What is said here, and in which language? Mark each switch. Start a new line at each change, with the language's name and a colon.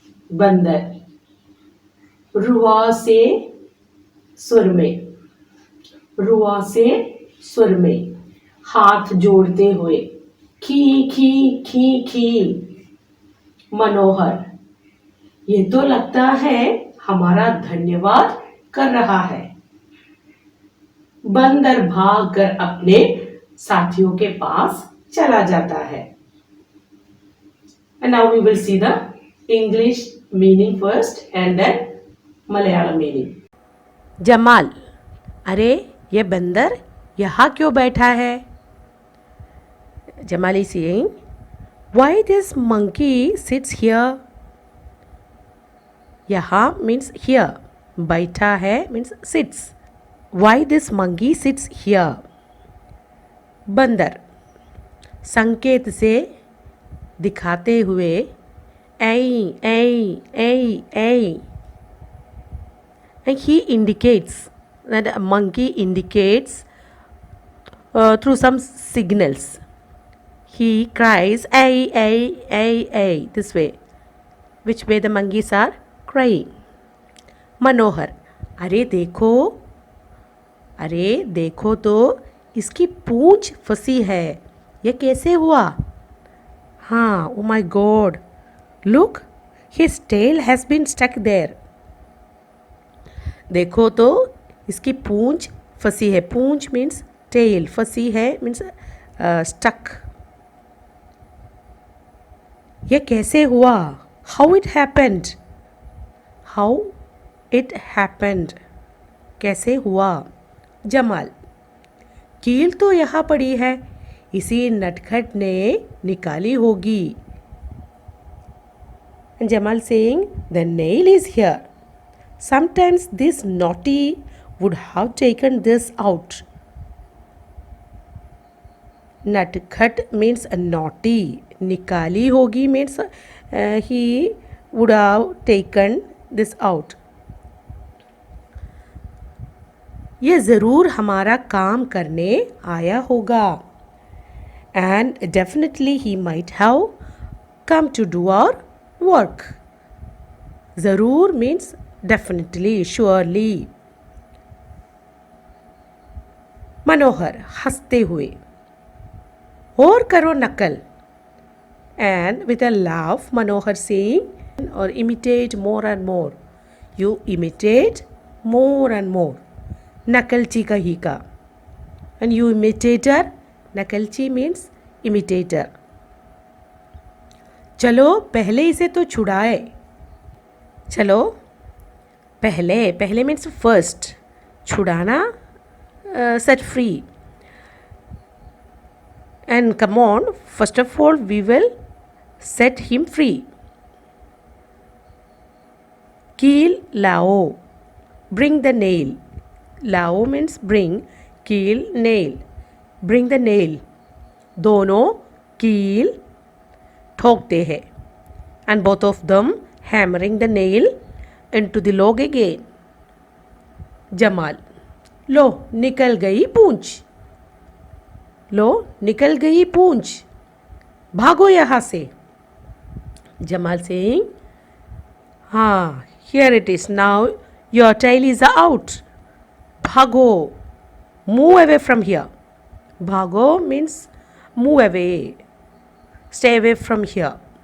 Hindi: बंदर रुआ से सुर में, रुआ से सुर में हाथ जोड़ते हुए खी खी खी खी। मनोहर, ये तो लगता है हमारा धन्यवाद कर रहा है। बंदर भागकर अपने साथियों के पास चला जाता है।
English: And now we will see the English meaning first and then Malayalam meaning.
Hindi: Jamal, अरे ये बंदर यहाँ क्यों बैठा है?
English: Jamal is saying, why this monkey sits here? यहाँ means here.
Hindi: बैठा है
English: means sits. Why this monkey sits here?
Hindi: बंदर संकेत से दिखाते हुए
English: ऐ ऐ ऐ ऐ, and he indicates that a monkey indicates through some signals. He cries ऐ ऐ ऐ ऐ this way, which way the monkeys are crying.
Hindi: मनोहर, अरे देखो अरे देखो तो इसकी पूंछ फंसी है, ये कैसे हुआ?
English: हाँ, oh my God, look, his tail has been stuck there.
Hindi: देखो तो इसकी पूंछ फंसी है। पूंछ
English: means tail,
Hindi: फंसी है
English: Means stuck.
Hindi: ये कैसे हुआ?
English: how it happened, how it happened,
Hindi: कैसे हुआ? जमाल, कील तो यहाँ पड़ी है, इसी नटखट ने निकाली होगी।
English: Jamal saying the nail is here, sometimes this naughty would have taken this out. Natkhat means naughty. Nikali hogi means he would have taken this out.
Hindi: ये ज़रूर हमारा काम करने आया होगा.
English: And definitely he might have come to do our work. ज़रूर means definitely, surely.
Hindi: मनोहर हंसते हुए, और करो नकल.
English: And with a laugh, Manohar saying, or imitate more and more. You imitate more and more.
Hindi: Nakalchi ka hi ka.
English: And you imitator, Nakalchi means imitator.
Hindi: चलो पहले इसे तो छुड़ाए. चलो पहले, पहले means first.
English: छुड़ाना, set free. And come on, first of all, we will set him free. Keel lao, bring the nail. Lao means bring, keel nail. Bring the nail.
Hindi: दोनों कील ठोकते हैं.
English: And both of them hammering the nail into the log again.
Hindi: Jamal, लो निकल गई पूंछ. लो निकल गई पूंछ, भागो यहाँ से.
English: Jamal saying, हाँ, here it is now, your tail is out. भागो, move away from here. भागो means move away, stay away from here.